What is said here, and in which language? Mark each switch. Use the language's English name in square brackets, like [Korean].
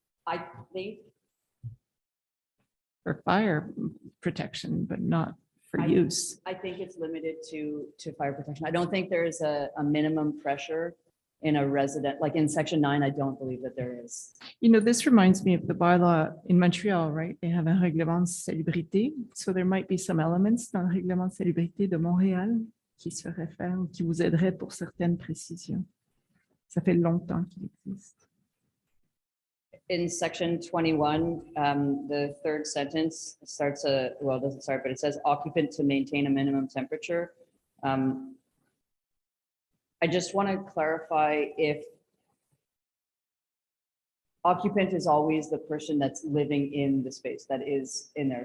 [English] I think, For fire protection, but not for I- use. I think it's limited to fire protection. I don't think there is a minimum pressure in a resident, like in section 9, I don't believe that there is. You know, this reminds me of the bylaw in Montreal, right? They have [French] un règlement de salubrité. [English] So there might be some elements [French] dans le règlement de salubrité de Montréal qui se réfèrent ou qui vous aideraient pour certaines précisions. Ça fait longtemps qu'il existe. [English] In section 21, the third sentence starts well, it doesn't start, but it says occupant to maintain a minimum temperature. I just want to clarify if occupant is always the person that's living in the space that is in there.